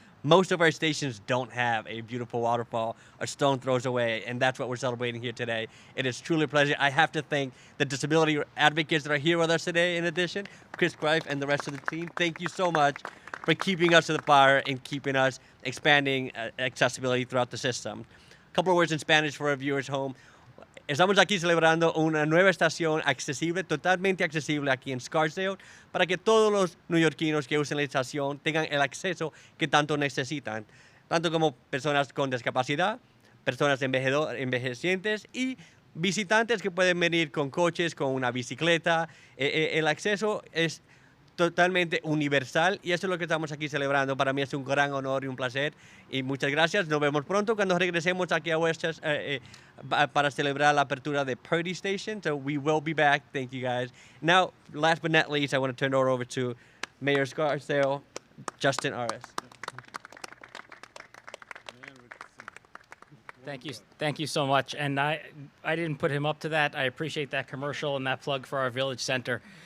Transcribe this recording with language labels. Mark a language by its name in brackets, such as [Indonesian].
[English] Most of our stations don't have a beautiful waterfall a stone throws away, and that's what we're celebrating here today. It is truly a pleasure. I have to thank the disability advocates that are here with us today, in addition, Chris Greif and the rest of the team. Thank you so much for keeping us to the fire and keeping us expanding accessibility throughout the system. A couple of words in Spanish for our viewers home. [Spanish] Estamos aquí celebrando una nueva estación accesible, totalmente accesible aquí en Scarsdale, para que todos los neoyorquinos que usen la estación tengan el acceso que tanto necesitan. tanto como personas con discapacidad, personas envejecientes y visitantes que pueden venir con coches, con una bicicleta. El acceso es totalmente universal y eso es lo que estamos aquí celebrando. Para mí es un gran honor y un placer y muchas gracias. Nos vemos pronto cuando regresemos aquí a Westchester para celebrar la apertura de Purdy Station. [English] So we will be back. Thank you guys. Now, last but not least, I want to turn it over to Mayor Scarsdale, Justin Aris. Thank you so much. And I didn't put him up to that. I appreciate that commercial and that plug for our Village Center.